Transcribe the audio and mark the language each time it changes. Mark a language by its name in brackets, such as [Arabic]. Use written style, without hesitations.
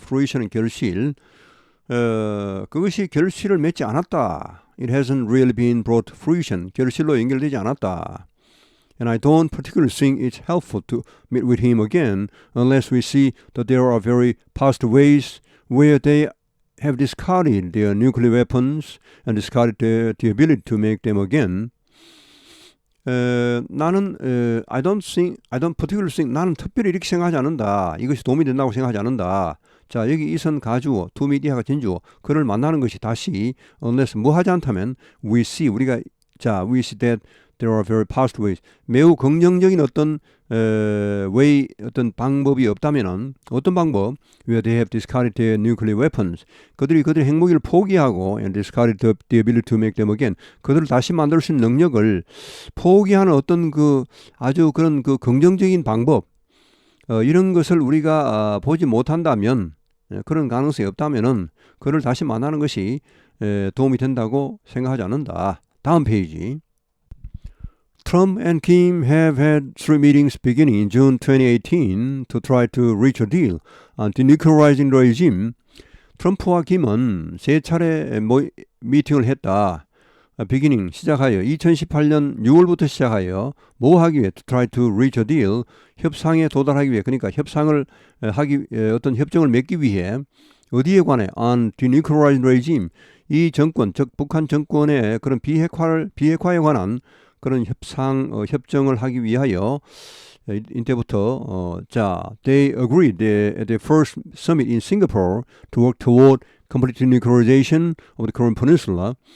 [Korean] fruition은 결실. 그것이 결실을 맺지 않았다. [English] It hasn't really been brought to fruition. [Korean] 결실로 연결되지 않았다. [English] And I don't particularly think it's helpful to meet with him again unless we see that there are very positive ways where they have discarded their nuclear weapons and discarded the ability to make them again. [Korean] 나는 [English] I don't particularly think [Korean] 나는 특별히 이렇게 생각하지 않는다. 이것이 도움이 된다고 생각하지 않는다. 자 여기 이선 가주어 두 미디어가 진주어 그를 만나는 것이 다시 unless 뭐 하지 않다면 we see 우리가 [English] 자, we see that there are very positive ways. [Korean] 매우 긍정적인 어떤 way, 어떤 방법이 없다면은 어떤 방법? [English] Where they have discarded their nuclear weapons. [Korean] 그들이 그들의 핵무기를 포기하고 [English] and discarded the ability to make them again. [Korean] 그들을 다시 만들 수 있는 능력을 포기하는 어떤 그 아주 그런 그 긍정적인 방법 이런 것을 우리가 보지 못한다면 그런 가능성이 없다면은 그를 다시 만나는 것이 도움이 된다고 생각하지 않는다. 다음 페이지. [English] Trump and Kim have had 3 meetings beginning in June 2018 to try to reach a deal on denuclearizing the regime. [Korean] 트럼프와 김은 3차례 미팅을 했다. beginning 시작하여 2018년 6월부터 시작하여 뭐 하기 위해 [English] to try to reach a deal [Korean] 협상에 도달하기 위해 그러니까 협상을 하기 어떤 협정을 맺기 위해 어디에 관해 [English] on denuclearizing regime [Korean] 이 정권 즉 북한 정권의 그런 비핵화에 관한 그런 협정을 하기 위하여 이때부터 자 [English] they agreed at the first summit in Singapore to work toward complete denuclearization of the Korean Peninsula.